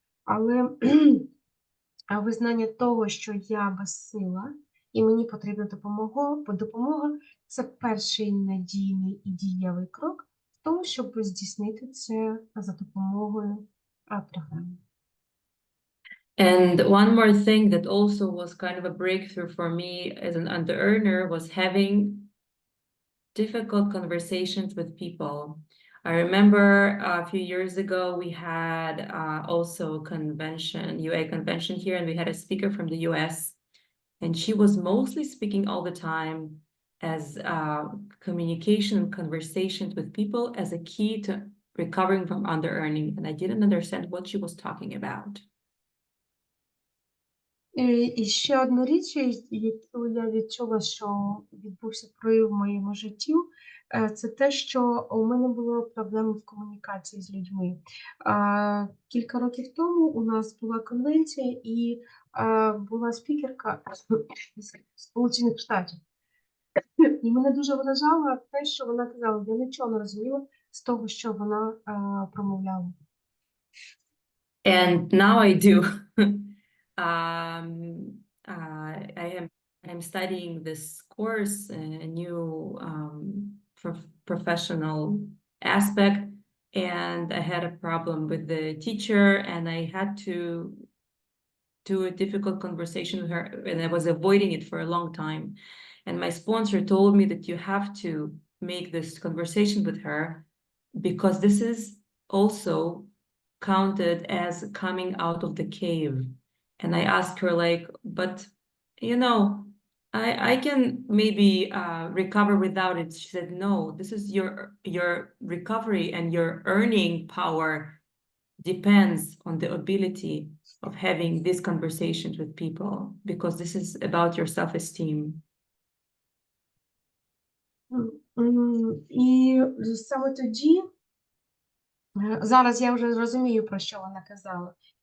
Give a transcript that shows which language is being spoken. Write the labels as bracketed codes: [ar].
[uk] Але визнання того, що я безсила і мені потрібна допомога – це перший надійний і дієвий крок в тому, щоб здійснити це за допомогою програми. [en] And one more thing that also was kind of a breakthrough for me as an under-earner was having difficult conversations with people. I remember a few years ago, we had also a convention, UA convention here, and we had a speaker from the US, and she was mostly speaking all the time as communication and conversations with people as a key to recovering from under-earning, and I didn't understand what she was talking about. [uk] І ще одна річ, яку я відчула, що відбувся прорив в моєму житті, це те, що у мене були проблеми в комунікації з людьми. Кілька років тому у нас була конвенція, і була спікерка з Сполучених Штатів. І мене дуже вражало те, що вона казала, я нічого не розуміла з того, що вона промовляла. [en] And now I do. I'm studying this course, a new professional aspect, and I had a problem with the teacher, and I had to do a difficult conversation with her, and I was avoiding it for a long time. And my sponsor told me that you have to make this conversation with her because this is also counted as coming out of the cave. And I asked her, like, but you know, I can maybe recover without it. She said, no, this is your recovery, and your earning power depends on the ability of having these conversations with people, because this is about your self-esteem. [uk] І саме тоді, зараз я вже розумію, про що вона казала.